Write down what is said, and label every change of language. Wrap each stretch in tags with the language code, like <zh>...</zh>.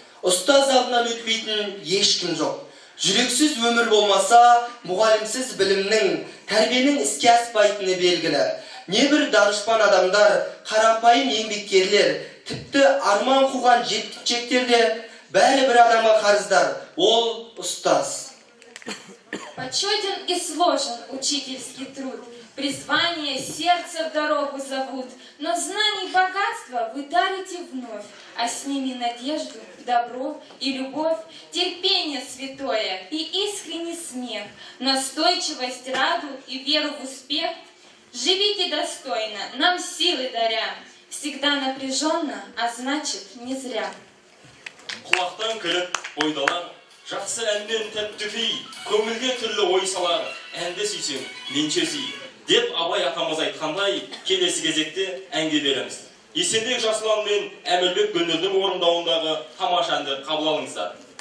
<kk>Ұстаз алдынан өтпейтін ешкім жоқ. Жүрексіз өмір болмаса, мұғалімсіз білімнің, тәрбиенің іске аспайтыны белгілі. Небір данышпан адамдар, қарапайым еңбеккерлер, тіпті арман қуған жеткіншектер де бәрі бір адамға қарыздар. Ол ұстаз.</kk> <ru>Почетен и сложен учительский труд. Призвание сердце в дорогу зовут, но знаний богатства вы дарите вновь, а с ними надежду, добро и любовь, терпение святое и искренний смех, настойчивость, раду и веру в успех. Живите достойно, нам силы даря, всегда напряженно, а значит не зря.</ru> <kk>Құлақтан кіріп ойдалар, жақсы әннен тәптіфей, көңілге түрлі ой салар, әнді сүйсең, менше сүй. Деп Абай атамыз айтқандай, келесі кезекте әнге береміз. Есенбек Жасұлан мен Әмірбек Гүлнұрдың орындауындағы тамаша әнді қабыл алыңыздар.</kk>